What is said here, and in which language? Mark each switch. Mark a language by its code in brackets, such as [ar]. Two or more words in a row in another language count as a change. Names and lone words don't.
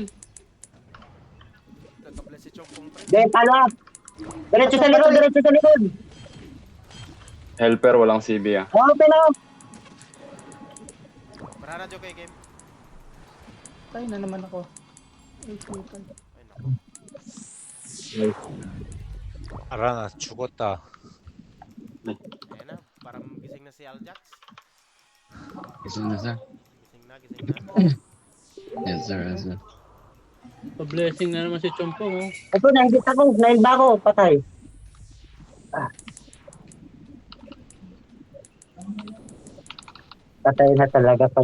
[tl] Kakabless si Chompong pre. [en] Then, follow up. [tl] Diretso sa likod. Helper, walang CB ah. [en] Open up. [tl] Bara na, Joke, game. Tayo na naman ako. Ay, putan. Ay, naku. [ko] 알아, 나 죽었다. [tl] Ayan na, parang gising na si Aljax. Gising na, sir. Gising na. [en] Yes, sir. [tl] Pa-blessing na naman si Chompong oh. Ito, nahigit ako. Nahin ba ako? Patay. Patay na talaga pag...